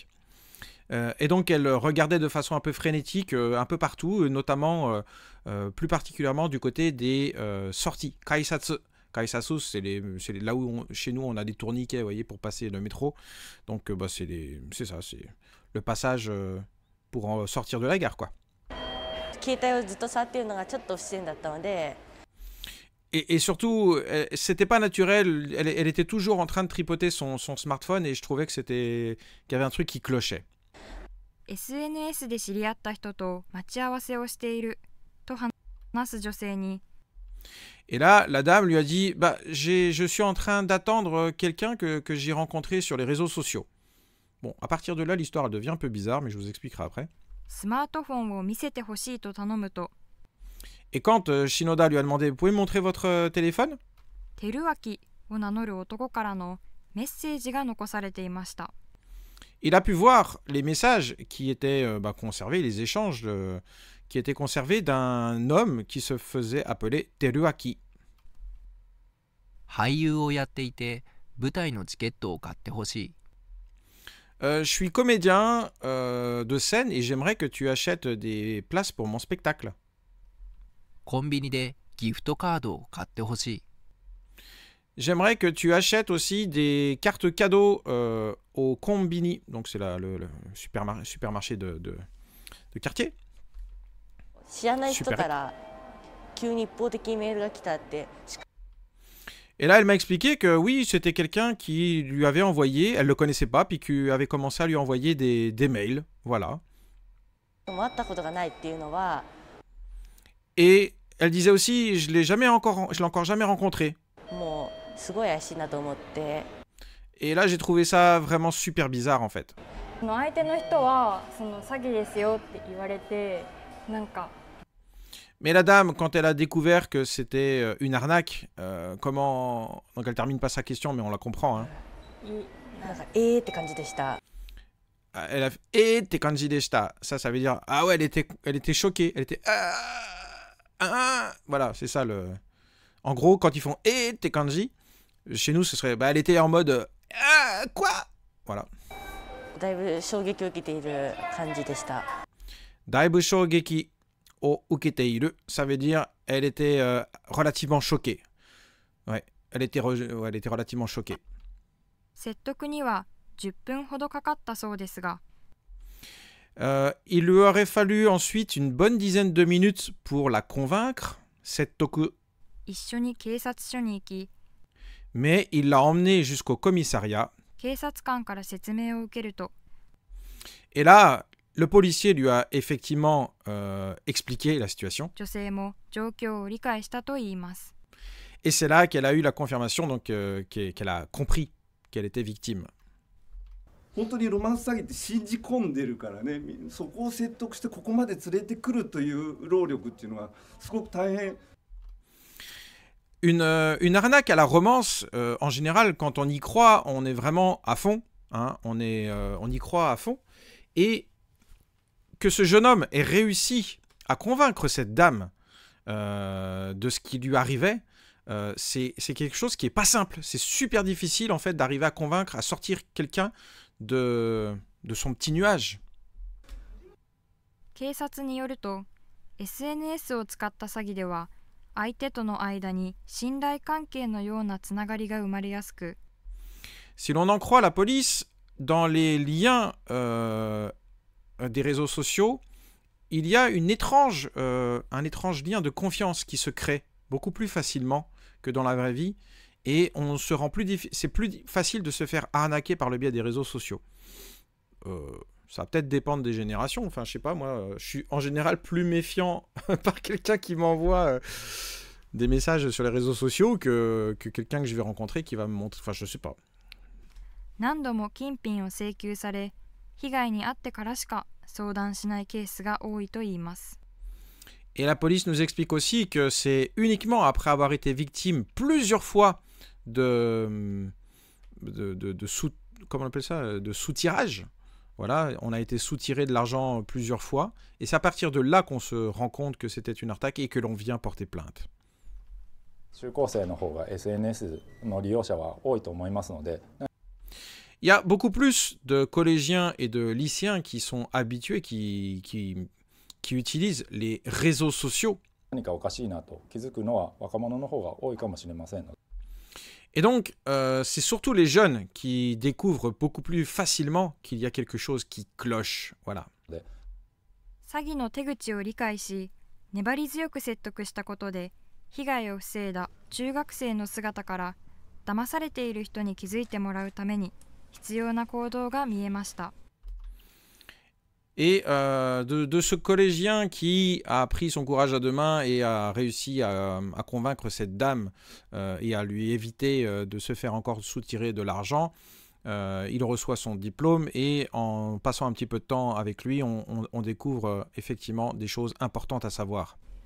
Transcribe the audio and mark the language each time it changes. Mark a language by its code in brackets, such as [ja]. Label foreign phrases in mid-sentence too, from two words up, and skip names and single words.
[fr] Et donc elle regardait de façon un peu frénétique un peu partout, notamment plus particulièrement du côté des sorties, kaisatsu. Kaisatsu, c'est là où chez nous on a des tourniquets, vous voyez, pour passer le métro. Donc c'est ça, c'est le passage pour sortir de la gare, quoi. [ja] 携帯をずっと触っているのがちょっと不自然だったので。 [fr] Et surtout, c'était pas naturel. Elle était toujours en train de tripoter son smartphone et je trouvais qu'il y avait un truc qui clochait. [ja] SNS で知り合った人と待ち合わせをしていると話す女性に、 [fr] Et là, la dame lui a dit je suis en train d'attendre quelqu'un que j'ai rencontré sur les réseaux sociaux. Bon, à partir de là, l'histoire elle devient un peu bizarre, mais je vous expliquerai après. [ja] スマートフォンを見せてほしいと頼むと、 [fr] Et quand Shinoda lui a demandé, vous pouvez me montrer votre téléphone? [ja] テルアキを名乗る男からのメッセージが残されていました。 [fr] Il a pu voir les messages qui étaient conservés, les échanges qui étaient conservés d'un homme qui se faisait appeler Teruaki. [ja] 俳優をやっていて舞台のチケットを買ってほしい。 [fr] Je suis comédien de scène et j'aimerais que tu achètes des places pour mon spectacle. [ja] コンビニでギフトカードを買ってほしい。 [fr] J'aimerais que tu achètes aussi des cartes cadeaux au Konbini, donc c'est le supermarché de quartier. [ja] 知らない人から急に一方的にメールが来たって。 [fr] Et là, elle m'a expliqué que oui, c'était quelqu'un qui lui avait envoyé, elle ne le connaissait pas, puis qui avait commencé à lui envoyer des mails, voilà. [ja] 会ったことがないっていうのは。 [fr] Et elle disait aussi, je l'ai encore jamais rencontré. [ja] もうすごい怪しいなと思って。 [fr] Et là, j'ai trouvé ça vraiment super bizarre en fait. [ja] その相手の人はその詐欺ですよって言われて、なんか。 [fr] Mais la dame, quand elle a découvert que c'était une arnaque, comment... Donc elle termine pas sa question, mais on la comprend. Hein. [ja] なんかって感じでした。 [fr] Elle a fait [ja] って感じでした. [fr] Ça veut dire ah ouais, elle était choquée. Elle était voilà, c'est ça le. En gros, quand ils font [ja] って感じ, [fr] chez nous ce serait elle était en mode quoi. Voilà. [ja] だいぶ衝撃を受けている感じでした。だいぶ衝撃を受けている, [fr] ça veut dire elle était relativement choquée. Ouais, elle était relativement choquée. [ja] 説得には10分ほどかかったそうですが、 [fr] il lui aurait fallu ensuite une bonne dizaine de minutes pour la convaincre, Settoku. [ja] 一緒に警察署に行き、 [fr] Mais il l'a emmenée jusqu'au commissariat. [ja] 警察官から説明を受けると、 [fr] Et là, le policier lui a effectivement expliqué la situation. [ja] 女性も状況を理解したといいます。 [fr] Et c'est là qu'elle a eu la confirmation, donc qu'elle a compris qu'elle était victime. [ja] 本当にロマンス詐欺って信じ込んでるからね、そこを説得してここまで連れてくるという労力っていうのはすごく大変。 [fr] Une arnaque à la romance, en général, quand on y croit, on est vraiment à fond. Hein, on y croit à fond. Et que ce jeune homme ait réussi à convaincre cette dame de ce qui lui arrivait, c'est quelque chose qui n'est pas simple. C'est super difficile en fait d'arriver à convaincre, à sortir quelqu'un de son petit nuage. [ja] 警察によると SNS を使った詐欺では相手との間に信頼関係のようなつながりが生まれやすく [fr] Si l'on en croit la police, dans les liens des réseaux sociaux, il y a un étrange lien de confiance qui se crée beaucoup plus facilement que dans la vraie vie, et c'est plus facile de se faire arnaquer par le biais des réseaux sociaux. Ça va peut-être dépendre des générations. Enfin, je sais pas, moi, je suis en général plus méfiant par quelqu'un qui m'envoie des messages sur les réseaux sociaux que quelqu'un que je vais rencontrer qui va me montrer. Enfin, je sais pas. [ja] 何度も金品を請求され被害に遭ってからしか相談しないケースが多いと言います。 [fr] Et la police nous explique aussi que c'est uniquement après avoir été victime plusieurs fois comment on appelle ça, de sous-tirage. Voilà, on a été sous-tiré de l'argent plusieurs fois, et c'est à partir de là qu'on se rend compte que c'était une arnaque et que l'on vient porter plainte. [ja] 中高生の方が SNS の利用者は多いと思いますので。 [fr] Il y a beaucoup plus de collégiens et de lycéens qui sont habitués, qui utilisent les réseaux sociaux. [ja] 何かおかしいなと気づくのは若者の方が多いかもしれません。 [fr] Et donc, c'est surtout les jeunes qui découvrent beaucoup plus facilement qu'il y a quelque chose qui cloche. Voilà. [ja] 詐欺の手口を理解し粘り強く説得したことで被害を防いだ中学生の姿から騙されている人に気づいてもらうために必要な行動が見えました。 [fr] Et de ce collégien qui a pris son courage à deux mains et a réussi à convaincre cette dame et à lui éviter de se faire encore soutirer de l'argent, il reçoit son diplôme et en passant un petit peu de temps avec lui, on découvre effectivement des choses importantes à savoir.